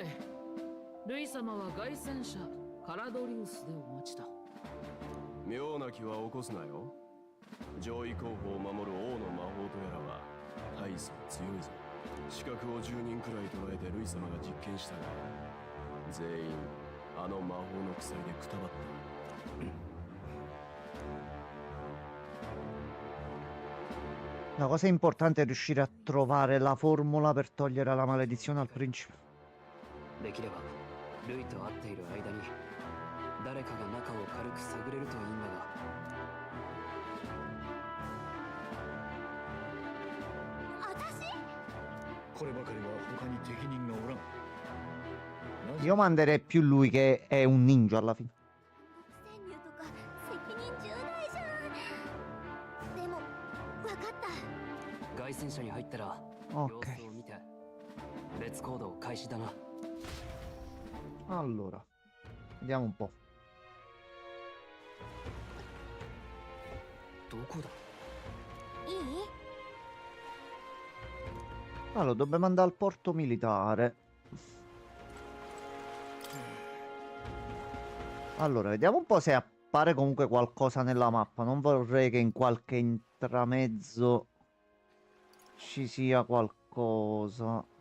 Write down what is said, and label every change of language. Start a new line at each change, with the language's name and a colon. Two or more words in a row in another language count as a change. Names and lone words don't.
Japanese: ルイ様は凱旋者カラドリウスでお待ちだ。妙な気は起こすなよ。上位候補を守る王の魔法とやらは大層強いぞ。資格を10人くらい捉えてルイ様が実験したが、全員あの魔法の鎖でくたばった。
Italian: La cosa importante è riuscire a trovare la formula per togliere la maledizione al principe.
Japanese: できればルイと会っている間に誰かが中を軽く探れるといいんだが。私こればかりは他に適任がおらん。
Italian: Io manderei più lui che è un ninja alla fine.
Japanese: 潜入とか責任重大じゃん。でも分かった。凱旋者に入ったら Ok. 様子を見て別行動開始だな。
Italian: Allora, vediamo un po'.
Japanese: どこだ。いい
Italian: Allora, dobbiamo andare al porto militare. Allora, vediamo un po' se appare comunque qualcosa nella mappa. Non vorrei che in qualche intramezzo ci sia qualcosa.